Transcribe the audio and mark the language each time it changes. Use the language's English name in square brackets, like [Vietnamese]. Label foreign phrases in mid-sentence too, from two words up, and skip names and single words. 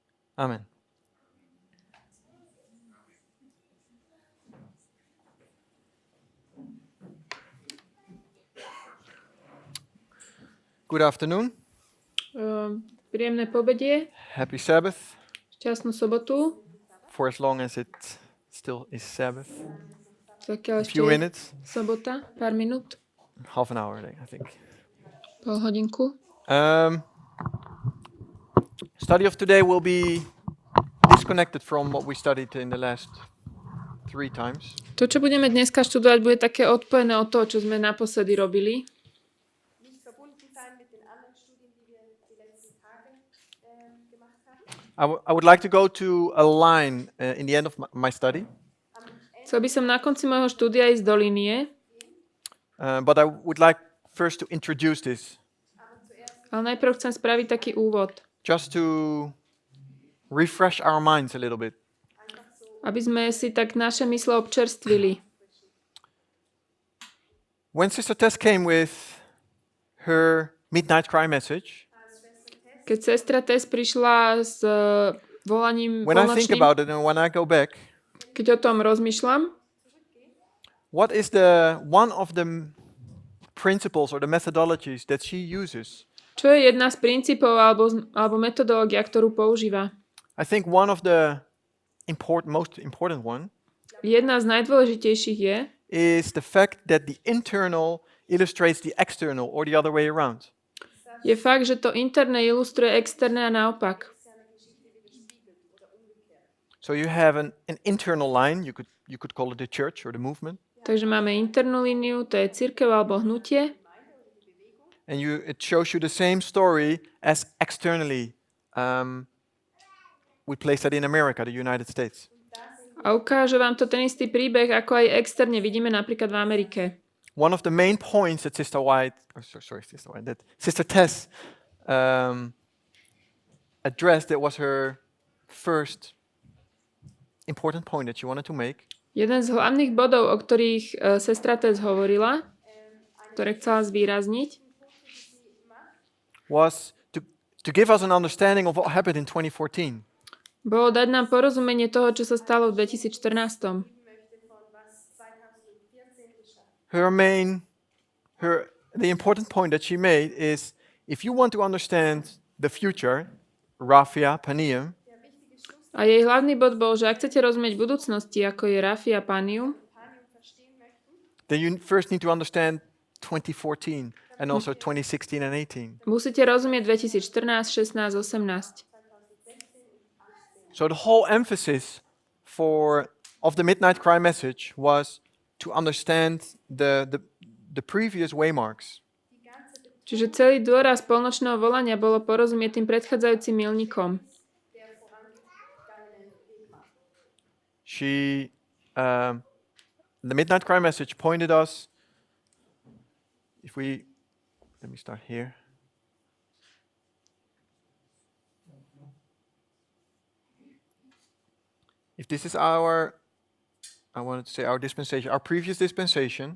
[English] Amen. Good afternoon. [Slovak] Príjemné pobedie, [English] Happy Sabbath. [Slovak] šťastnú sobotu, [English] For as long as it still is Sabbath. [Slovak] zakiaľ [English] A few [Slovak] ešte je [English] minutes. [Slovak] sobota, pár minút, [English] Half an hour, I think. [Slovak] pol hodinku. [English] Study of today will be disconnected from what we studied in the last 3 times. [Slovak] To, čo budeme dneska študovať, bude také odpojené od toho, čo sme naposledy robili. [German] Nicht verbunden sein mit den anderen Studien, die wir die letzten Tage gemacht haben. [English] I would like to go to a line in the end of my study, [Slovak] Chcel by som na konci môjho štúdia ísť do línie, [English] but I would like first to introduce this, [Slovak] ale najprv chcem spraviť taký úvod, [English] just to refresh our minds a little bit. [Slovak] aby sme si tak naše mysle občerstvili. [English] When Sister Tess came with her midnight cry message, [Slovak] Keď sestra Tess prišla s volaním [English] when I think [Slovak] polnočným, [English] about it and when I go back, [Slovak] keď o tom rozmýšľam, [English] what is one of the principles or the methodologies that she uses? [Slovak] čo je jedna z princípov alebo metodológia, ktorú používa? [English] I think one of the most important one [Slovak] Jedna z najdôležitejších [English] is the fact that the internal illustrates the external or the other way around. [Slovak] je fakt, že to interné ilustruje externé a naopak. [English] So you have an internal line, you could call it the church or the movement, [Slovak] Takže máme internú líniu, to je cirkev alebo hnutie. [English] and it shows you the same story as externally. We place that in America, the United States. [Slovak] A ukáže vám to ten istý príbeh, ako aj externe vidíme napríklad v Amerike. [English] One of the main points that that Sister Tess addressed, that was her first important point that she wanted to make, [Slovak] Jeden z hlavných bodov, o ktorých sestra Tess hovorila, ktoré chcela zvýrazniť, [English] was to give us an understanding of what happened in 2014. [Slovak] bolo dať nám porozumenie toho, čo sa stalo v 2014. [English] The important point that she made is, if you want to understand the future, Raphia, Panium, [Slovak] A jej hlavný bod bol, že ak chcete rozumieť budúcnosti, ako je Rafi a Panium, [English] then you first need to understand 2014 and also 2016 and 18. [Slovak] musíte rozumieť 2014, 16, 18. [English] So the whole emphasis of the Midnight Cry message was to understand the previous waymarks. [Slovak] Čiže celý dôraz polnočného volania bolo porozumieť tým predchádzajúcim milníkom. [English] The Midnight Cry message pointed us, let me start here. If this is our dispensation, our previous dispensation,